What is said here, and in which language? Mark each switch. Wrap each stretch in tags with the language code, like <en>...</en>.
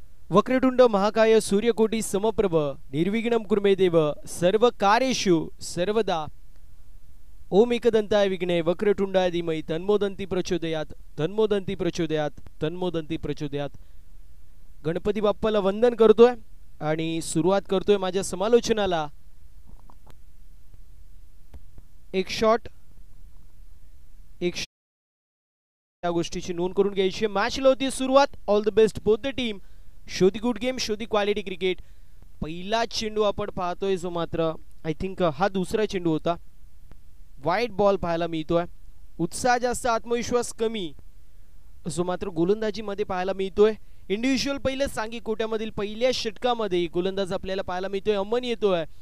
<sa>वक्रतुंड महाकाय सूर्यकोटी समप्रभ निर्विघ्नं कुर्मे देव सर्व कार्येषु सर्वदा ओम एकदंताय विघ्ने वक्रतुंडाय धीमहि तन्मोदन्ति प्रचोदयात तन्मोदन्ति प्रचोदयात तन्मोदन्ति प्रचोदयात.</sa> <mr>गणपती बाप्पाला वंदन करतोय आणि सुरुवात करतोय माझ्या समालोचनाला. एक शॉट या गोष्टीची नोंद करून घ्यायची. मॅचला होती सुरुवात.</mr> <en>All the best both the team. Show the good game, show the quality cricket.</en> <mr>पहिला चेंडू आपण पाहतोय जो मात्र</mr> <en>I think</en> <mr>हा दुसरा चेंडू होता. वाईट बॉल पाहायला मिळतोय. उत्साह जास्त, आत्मविश्वास कमी जो मात्र गोलंदाजी मध्ये पाहायला मिळतोय. इंडिव्हिज्युअल पहिले सांगी कोट्यामधील पहिल्या षटकामध्ये गोलंदाज आपल्याला पाहायला मिळतोय. अमन येतोय.</mr>